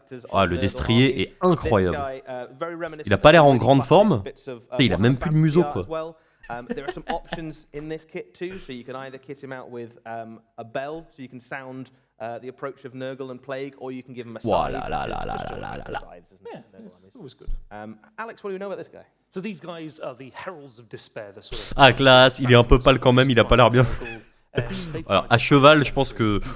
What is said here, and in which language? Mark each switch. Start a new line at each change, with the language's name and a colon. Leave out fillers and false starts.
French: Oh, le destrier est incroyable. Il a pas l'air en grande forme. Et il a même plus de museau, quoi.
English: There are some options in this kit too, so you can either kit him out with a bell, so you can sound the approach of Nurgle and Plague, or you can give him a scythe. Yeah, it was good. Alex, what do you know about this guy? So these guys are the heralds of despair, the sort of...
French: Ah, classe, il est un peu pâle quand même, il a pas l'air bien. Alors, à cheval, je pense que...